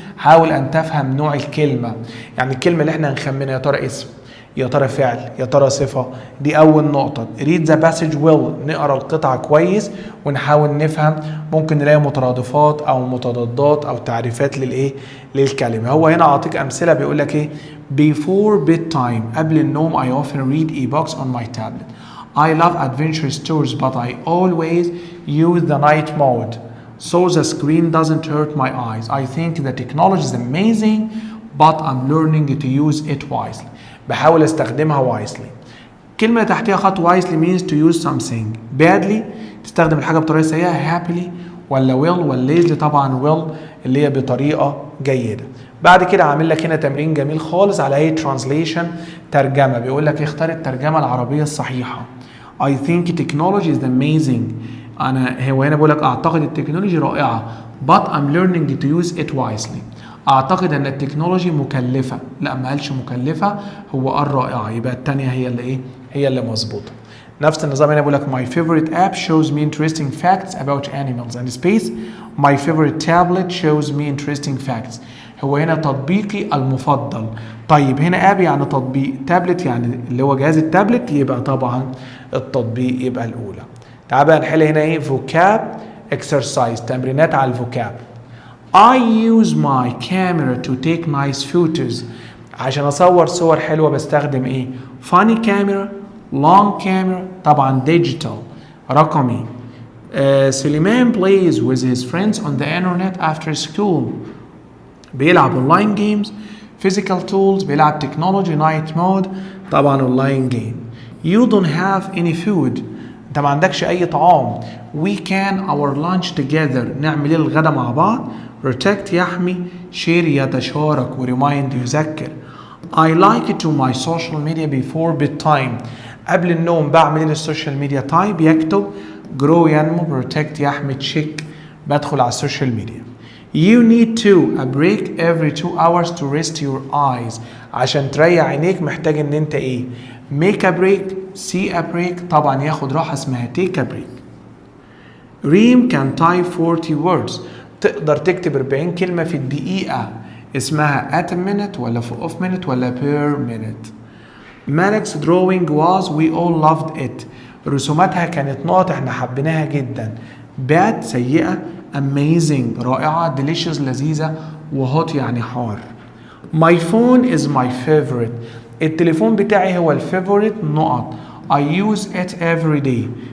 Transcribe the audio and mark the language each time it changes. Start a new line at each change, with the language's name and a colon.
Arabic: حاول ان تفهم نوع الكلمة يعني الكلمة اللي احنا هنخمنها يا ترى اسم يا ترى فعل يا ترى صفة. دي أول نقطة.
English: read the passage well
Arabic: نقرأ القطعة كويس ونحاول نفهم ممكن نلاقي مترادفات أو متضادات أو تعريفات للإيه للكلمة. هو هنا أعطيك أمثلة بيقول لك إيه
English: before bedtime
Arabic: قبل النوم
English: I often read e-books on my tablet. I love adventure stories but I always use the night mode so the screen doesn't hurt my eyes. I think the technology is amazing but I'm learning to use it wisely.
Arabic: بحاول استخدمها wisely. كلمة تحتها خط
English: wisely means to use something.
Arabic: badly تستخدم الحاجة بطريقة سيئة happily ولا will ولا lazily طبعا will اللي هي بطريقة جيدة. بعد كده عامل لك هنا تمرين جميل خالص على ايه translation ترجمة. بيقول لك اختار الترجمة العربية الصحيحة.
English: I think technology is amazing.
Arabic: هو هنا بيقول لك اعتقد التكنولوجيا رائعة
English: but I'm learning to use it wisely.
Arabic: اعتقد ان التكنولوجي مكلفه. لا ما قالش مكلفه هو قال رائعه يبقى الثانيه هي اللي ايه هي اللي مظبوطه. نفس النظام هنا بيقول لك
English: my favorite app shows me interesting facts about animals and space. my favorite tablet shows me interesting facts.
Arabic: هو هنا تطبيقي المفضل. طيب هنا اب يعني تطبيق تابلت يعني اللي هو جهاز التابلت يبقى طبعا التطبيق يبقى الاولى. تعال بقى نحل هنا ايه vocab exercise تمرينات على الفوكاب.
English: I use my camera to take nice photos.
Arabic: عشان اصور صور حلوة بستخدم ايه؟ funny camera, long camera طبعا digital رقمي.
English: Suleiman plays with his friends on the internet after school.
Arabic: بيلعب online games, physical tools بيلعب technology night mode طبعا online game.
English: You don't have any food.
Arabic: انت ما عندكش اي طعام.
English: We can our lunch together.
Arabic: نعمل الغدا مع بعض. protect يحمي share يتشارك وريمايند يذكر.
English: I like to my social media before bedtime.
Arabic: قبل النوم بعمل للسوشيال ميديا تايب يكتب grow ينمو protect يحمي check بدخل على السوشيال ميديا.
English: You need to a break every 2 hours to rest your eyes.
Arabic: عشان تريح عينيك محتاج ان انت ايه
English: make a break see a break
Arabic: طبعا ياخد راحة اسمها
English: take a break. Reem can type 40 words.
Arabic: تقدر تكتب 40 كلمة في الدقيقة اسمها at a minute ولا of minute ولا per minute.
English: Malik's drawing was we all loved it.
Arabic: رسوماتها كانت نقط احنا حبيناها جدا. bad سيئة. amazing رائعة. delicious لذيذة. وhot يعني حار.
English: My phone is my favorite.
Arabic: التليفون بتاعي هو الفيفوريت نقط.
English: I use it every day.